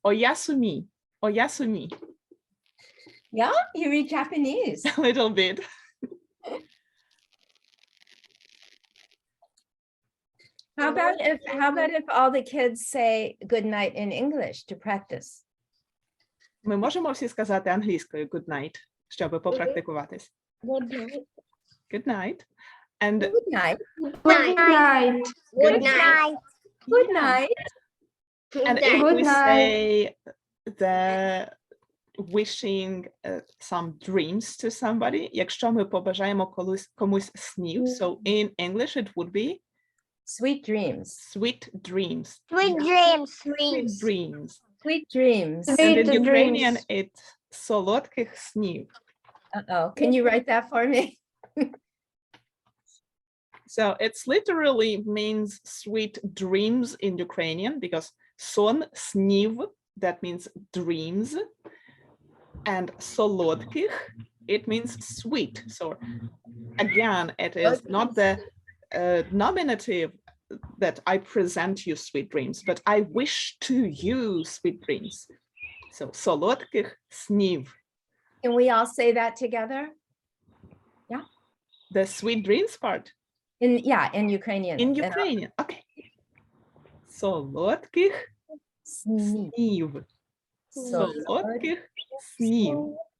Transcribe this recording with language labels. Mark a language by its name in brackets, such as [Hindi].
[Japanese] Oyasumi. Oyasumi. [English] Yeah, you read Japanese. A little bit. How about if all the kids say good night in English to practice? Ми можемо всі сказати англійською good night, щоб попрактикуватись. Good night. And Good night. Good night. Good night. Good Yeah. night. And [Ukrainian] Да. [English] if Good we night. say the wishing some dreams to somebody, [Ukrainian] якщо ми побажаємо комусь снів, [English] so in English it would be Sweet dreams. sweet dreams. Sweet dreams. Sweet dreams. Sweet dreams. And Sweet in Ukrainian dreams. it's [Ukrainian] солодких снів. [English] Uh-oh. Can you write that for me? So it's literally means sweet dreams in Ukrainian because сон, снів, that means dreams. And солодких, it means sweet. So again, it is not the nominative that I present you sweet dreams, but I wish to you sweet dreams. [Ukrainian] So солодких снів. [English] Can we all say that together? The sweet dreams part In Ukrainian. in And Ukrainian. Okay. Солодких Sneeze. [Ukrainian] снів. [English] So [Ukrainian] Солодких снів.